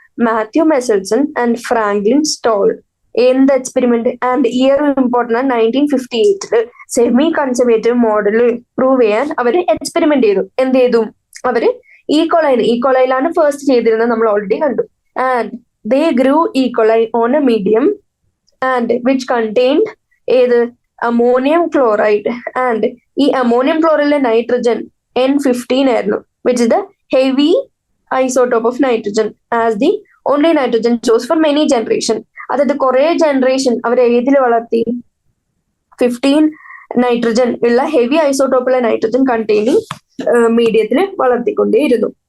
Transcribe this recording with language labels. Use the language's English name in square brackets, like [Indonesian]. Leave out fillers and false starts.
[Malayalam] Mathew മെസൽസൺ and Franklin stall. എന്ത് experiment? And year important ആണ് 1958 semi conservative model prove ചെയ്യാൻ അവര് എക്സ്പെരിമെന്റ് ചെയ്തു. എന്ത് ചെയ്തു? അവര് ഈക്കോളൈലാണ് ഫസ്റ്റ് ചെയ്തിരുന്നത്, നമ്മൾ ഓൾറെഡി കണ്ടു. [English] And they grew E. coli on a medium and which contained [Malayalam] ഏത് അമോണിയം ക്ലോറൈഡ്. [English] and [Malayalam] ഈ അമോണിയം ക്ലോറൈഡിലെ നൈട്രജൻ N15 ആയിരുന്നു, [English] Which is the heavy isotope of nitrogen as the only nitrogen chose for many generation. [Malayalam] അതായത് കുറെ generation അവർ ഏതിൽ വളർത്തി? 15 nitrogen ഉള്ള heavy ഐസോട്ടോപ്പുള്ള nitrogen containing മീഡിയത്തിൽ വളർത്തിക്കൊണ്ടേയിരുന്നു.